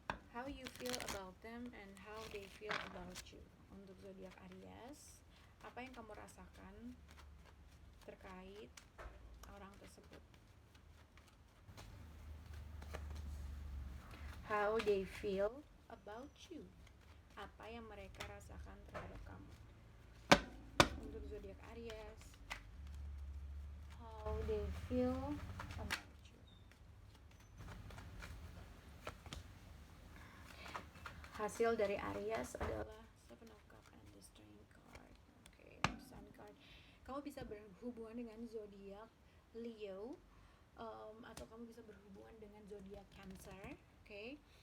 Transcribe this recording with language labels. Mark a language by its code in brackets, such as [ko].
[en] How you feel about them and how they feel about you. [id] Untuk zodiak Aries, apa yang kamu rasakan terkait orang tersebut? [en] How they feel about you. [id] Apa yang mereka rasakan terhadap kamu. Untuk zodiak Aries, [en] how they feel about you. [id] Hasil dari Aries adalah Seven of Cups and the Strength card. Oke, Sun card. Kamu bisa berhubungan dengan zodiak Leo, atau kamu bisa berhubungan dengan zodiak Cancer. Oke.